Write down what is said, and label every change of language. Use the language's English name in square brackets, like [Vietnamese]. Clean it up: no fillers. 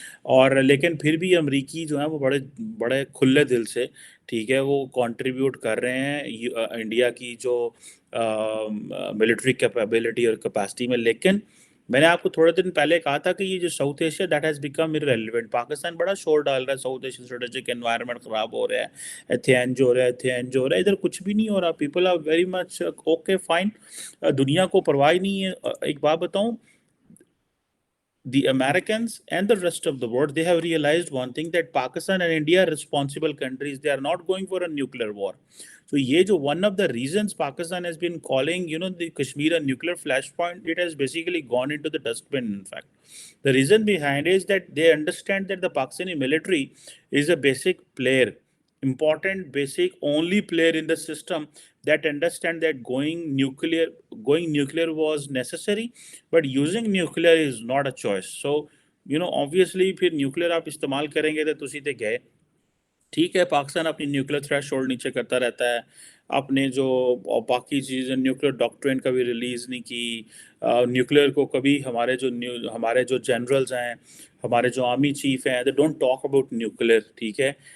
[Hindi] और लेकिन फिर भी अमेरिकी जो हैं वो बड़े बड़े खुले दिल से, ठीक है, वो कंट्रीब्यूट कर रहे हैं इंडिया की जो मिलिट्री कैपेबिलिटी और कैपेसिटी में। लेकिन मैंने आपको थोड़े दिन पहले कहा था कि ये जो south Asia [English] that has become irrelevant, [Hindi] Pakistan बड़ा शोर डाल रहा है, साउथ एशियन स्ट्रेटेजिक एनवायरनमेंट ख़राब हो रहा है, [Punjabi] इत्थे इंज हो रहा है, [Hindi] इत्थे इंज हो रहा है, इधर कुछ भी नहीं हो रहा। [English] people are very much okay fine, [Hindi] दुनिया को परवाह ही नहीं है। एक बात बताऊं, [English] the Americans and the rest of the world, they have realized one thing, that Pakistan and India are responsible countries. They are not going for a nuclear war. So [Hindi] ये जो [English] one of the reasons Pakistan has been calling, the Kashmir a nuclear flashpoint, it has basically gone into the dustbin, in fact. The reason behind is that they understand that the Pakistani military is a basic player, important, basic, only player in the system that understand that going nuclear was necessary, but using nuclear is not a choice. So obviously [Hindi] फिर nuclear आप इस्तेमाल करेंगे तो [Punjabi] तुसी ते गए। [Hindi] ठीक है, पाकिस्तान अपनी न्यूक्लियर थ्रेशोल्ड नीचे करता रहता है, अपने जो बाकी चीज़ें न्यूक्लियर डॉक्ट्रिन कभी रिलीज़ नहीं की, न्यूक्लियर को कभी हमारे जो जनरल्स हैं, हमारे जो आर्मी चीफ हैं, [English] they don't talk about nuclear, [Hindi] ठीक है।